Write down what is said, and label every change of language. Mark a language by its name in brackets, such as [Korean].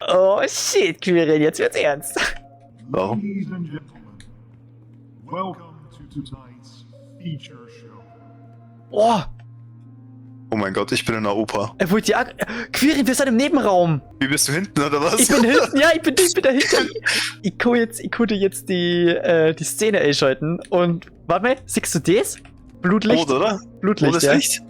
[German] Oh shit, Quirin, jetzt wird's ernst. Warum? [English] Ladies and gentlemen, welcome to tonight's feature show. Oh, Oh [German] mein Gott, ich bin in der Oper. Er wollte ja. Quirin, wir sind im Nebenraum. Wie bist du hinten, oder was? Ich bin hinten, ja, ich bin dahinter. Ich konnte jetzt die Szene einschalten und warte mal, siehst du das? Blutlicht? Rot, oder? Blutlicht, Rotes ja. Licht?